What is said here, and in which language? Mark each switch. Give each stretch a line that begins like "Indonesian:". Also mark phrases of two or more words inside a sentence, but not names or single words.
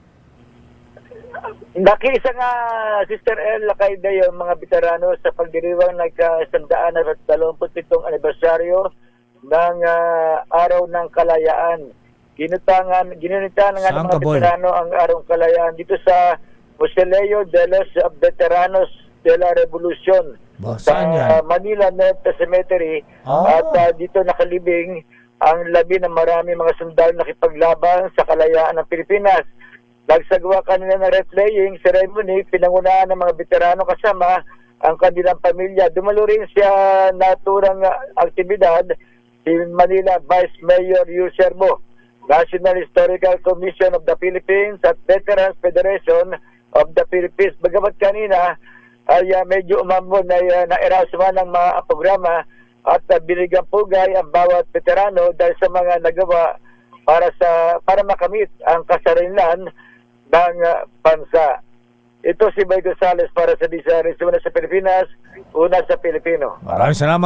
Filipino: Nakiisa nga, Sister El, Lakayda yung mga veterano sa pagdiriwang ng ka-127 anibersaryo ng Araw ng Kalayaan. Ginunitan nga ng mga veterano ang Araw ng Kalayaan dito sa Mausoleo de los Veteranos de la Revolución sa Manila Norte Cemetery. At dito nakalibing ang labi ng marami mga sundalo nakipaglaban sa kalayaan ng Pilipinas. Nagsagawa kanina ng
English: wreath-laying ceremony,
Filipino: pinangunahan ng mga veterano kasama ang kanilang pamilya. Dumalo rin siya naturang aktibidad si Manila Vice Mayor Yu Serbo, National Historical Commission of the Philippines at Veterans Federation of the Philippines. Bagamat kanina ay medyo umambon na nairasma ng mga programa at binigyan pugay ang bawat veterano dahil sa mga nagawa para makamit ang kasarinlan ng bansa. Ito si Boy Gonzales para sa Disaris, una sa Pilipinas, una sa Pilipino.